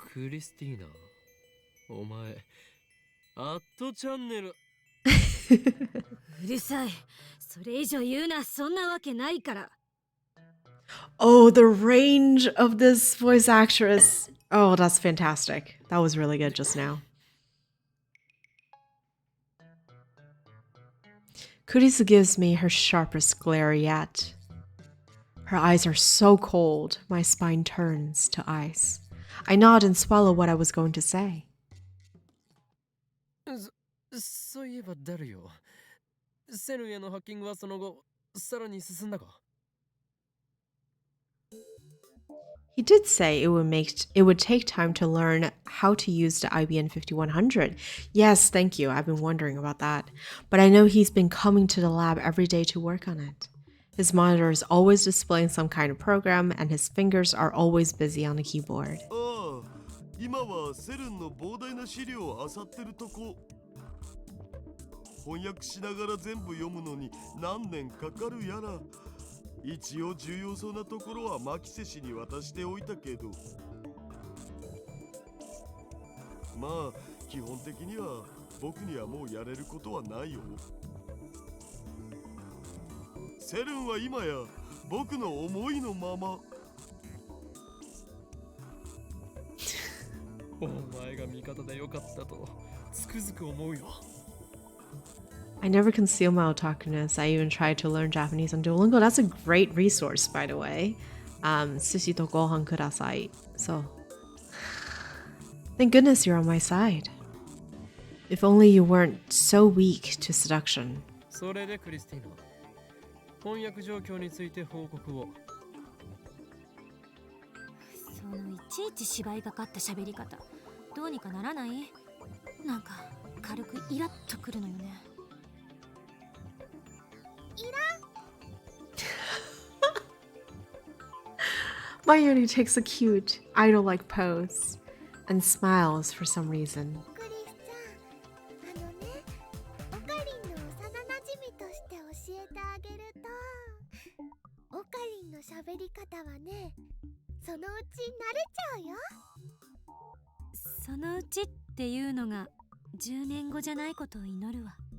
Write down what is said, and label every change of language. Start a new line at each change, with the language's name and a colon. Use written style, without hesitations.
Japanese: クリスティーナ、お前、アットチャンネル。うるさい。それ以上言うな、そんなわけないから。
English: Oh, the range of this voice actress. Oh, that's fantastic. That was really good just now. Kurisu gives me her sharpest glare yet. Her eyes are so cold, my spine turns to ice. I nod and swallow what I was going to say.
Japanese: そういえばダルよ。セルンへのハッキングはその後、さらに進んだか？
English: He did say it would take time to learn how to use the IBN5100. Yes, thank you. I've been wondering about that. But I know he's been coming to the lab every day to work on it. His monitor is always displaying some kind of program, and his fingers are always busy on the keyboard.
Japanese: ああ、今はセルンの膨大な資料を漁ってるとこ。翻訳しながら全部読むのに何年かかるやら。一応重要そうなところはマキセ氏に渡しておいたけど、まあ基本的には僕にはもうやれることはないよ。セルンは今や僕の思いのまま。お前が味方でよかったとつくづく思うよ。
English: I never conceal my otakuness. I even tried to learn Japanese on Duolingo. That's a great resource, by the way.
Japanese: Sushi to gohan kudasai.
English: So, thank goodness you're on my side. If only you weren't so weak to seduction.
Japanese: それでクリスティーナ、翻訳状況について報告を。そのいちいち芝居がかった喋り方、どうにかならない？なんか軽くイラッとくるのよね。
English: Mayuri takes a cute, idol-like pose and smiles for some reason.
Japanese: クリスちゃん、あのね、オカリンの幼なじみとして教えてあげると、オカリンの喋り方はね、そのうち慣れちゃうよ。そのうちっていうのが10年後じゃないことを祈るわ。